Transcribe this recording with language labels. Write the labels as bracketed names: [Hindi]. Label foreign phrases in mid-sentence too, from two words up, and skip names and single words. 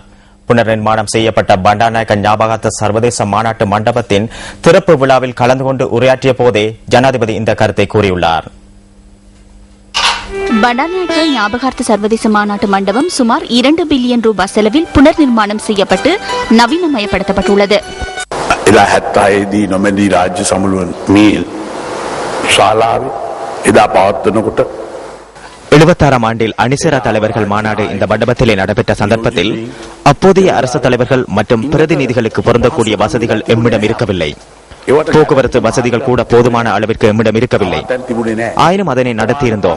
[Tamil] புனர் நிர்மாணம் செய்யப்பட்ட பண்டாநாயக்க ஞாபகார்த்த சர்வதேச மாநாட்டு மண்டபத்தின் திறப்பு விழாவில் கலந்து கொண்டு உரையாற்றிய போதே ஜனாதிபதி இந்த கருத்தை கூறியுள்ளார். பண்டாநாயக்க ஞாபகார்த்த சர்வதேச மாநாட்டு மண்டபம் சுமார் 2 பில்லியன் ரூபாய் செலவில் புனர் நிர்மாணம் செய்யப்பட்டு நவீனமயப்படுத்தப்பட்டுள்ளது. [Sinhala] 76දී නොමැති රාජ්‍ය සමුළුවන් මේ ශාලාව එදා පවත්වනකොට [Tamil] 76ஆம் ஆண்டில் அணிசேரா தலைவர்கள் மாநாடு இந்த மண்டபத்திலே நடைபெற்ற சந்தர்ப்பத்தில் அப்போதைய அரசு தலைவர்கள் மற்றும் பிரதிநிதிகளுக்கு பொருந்தக்கூடிய வசதிகள் எம்மிடம் இருக்கவில்லை. போக்குவரத்து வசதிகள் கூட போதுமான அளவிற்கு எம்மிடம் இருக்கவில்லை. ஆயினும் அதனை நடத்தியிருந்தோம்.